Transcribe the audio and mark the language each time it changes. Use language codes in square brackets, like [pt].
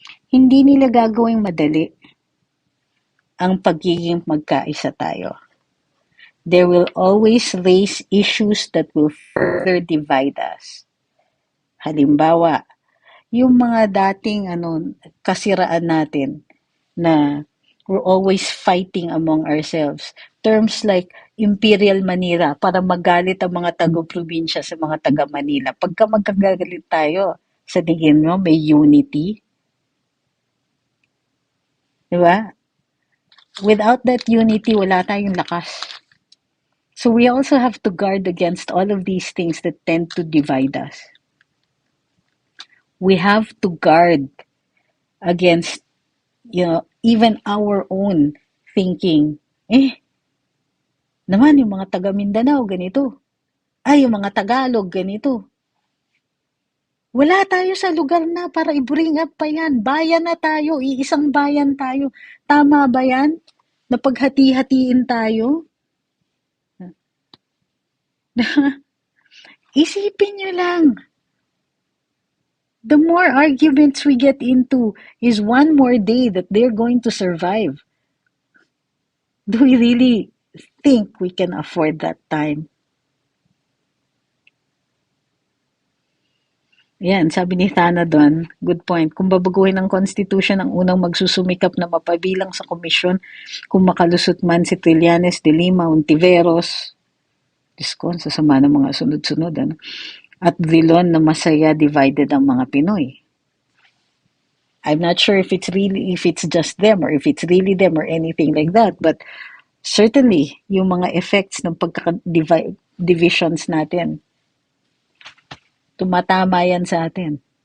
[tl] Hindi nila gagawing madali ang pagiging magkaisa tayo. [en] They will always raise issues that will further divide us. [tl] Halimbawa, yung mga dating kasiraan natin na [en] we're always fighting among ourselves. Terms like [tl] Imperial Manila para magalit ang mga taga-probinsya sa mga taga-Manila. Pagka magkagalit tayo, sa tingin mo may unity? Di ba? [en] Without that unity, [tl] wala tayong lakas. [en] So we also have to guard against all of these things that tend to divide us. We have to guard against, even our own thinking. [tl] Naman yung mga taga Mindanao, ganito. Ay, yung mga Tagalog, ganito. Wala tayo sa lugar na para i-bring up pa yan. Bayan na tayo, iisang bayan tayo. Tama ba yan? Na paghati-hatiin tayo? Isipin nyo lang. [en] The more arguments we get into is one more day that they're going to survive. Do we really think we can afford that time? [tl] Yan, sabi ni Tana doon, [en] good point. [tl] Kung babaguhin ang Constitution, ang unang magsusumikap na mapabilang sa komisyon, kung makalusot man si Trillanes de Lima, Ontiveros, Diyos ko, sasama ng mga sunod-sunod, at Drilon na masaya divided ang mga Pinoy. [en] I'm not sure if it's just them or if it's really them or anything like that, but certainly, [tl] yung mga effects ng pagka-divisions natin, tumatama yan sa atin.